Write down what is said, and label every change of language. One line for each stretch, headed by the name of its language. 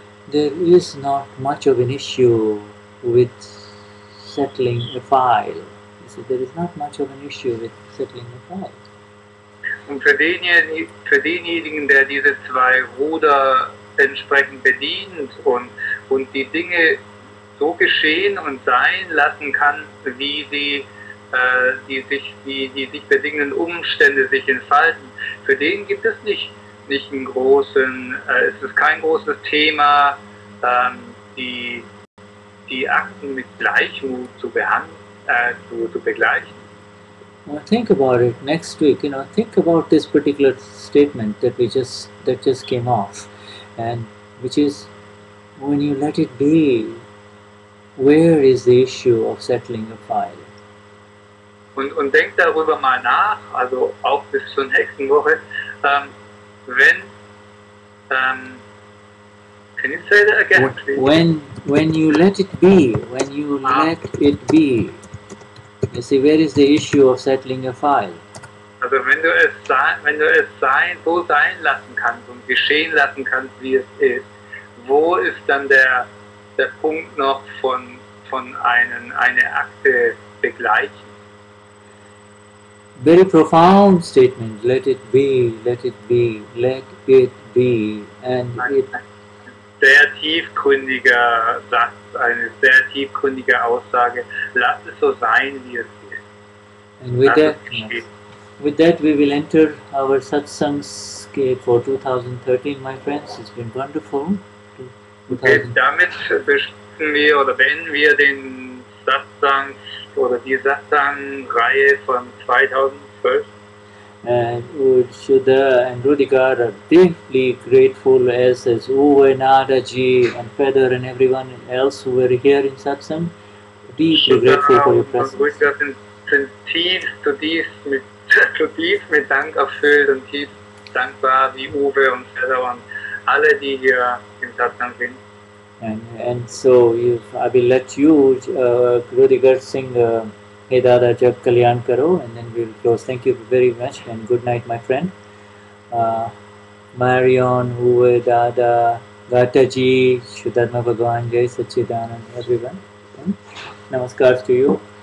English: there is not much of an issue with settling a file. You see, there is not much of an issue with settling a file.
German: Und für denjenigen, der diese zwei Ruder entsprechend bedient und die Dinge so geschehen und sein lassen kann, wie sie die sich bedingenden Umstände sich entfalten, für den gibt es nicht einen großen, es ist kein großes Thema, die Akten mit Gleichmut zu begleichen.
English: Think about it next week. Think about this particular statement that just came off, and which is, when you let it be, where is the issue of settling a file?
German: Und denk darüber mal nach, also auch bis zur nächsten Woche.
English: Can you say that again, please? When you let it be, let it be. You see, where is the issue of settling a file?
German: Also wenn du es so sein lassen kannst und geschehen lassen kannst, wie es ist, wo ist dann der Punkt noch von eine Akte begleichen?
English: Very profound statement. Let it be, let it be, let it be, and it.
German: Sehr tiefgründiger Satz, eine sehr tiefgründige Aussage. Lass es so sein, wie es ist.
English: And with that we will enter our Satsangs for 2013, my friends. It's been wonderful.
German: Damit beenden wir den Satsang oder die Satsang-Reihe von 2012.
English: And Shuddha and Rudikar are deeply grateful, as Uwe, Nadaji and Feather and everyone else who were here in Satsang. Deeply grateful for your presence.
German: Rudikar sind zutiefst mit Dank erfüllt und tief dankbar, wie Uwe und Feather und alle, die hier im Satsang sind.
English: And so I will let you, Rudikar, sing Hey Dada Jab Kalyan Karo, and then we'll close. Thank you very much and good night, my friend. Marion, Uwe, Dada, Gataji, Shuddharma Bhagwan, Jai Sachidanand, everyone. Namaskar to you.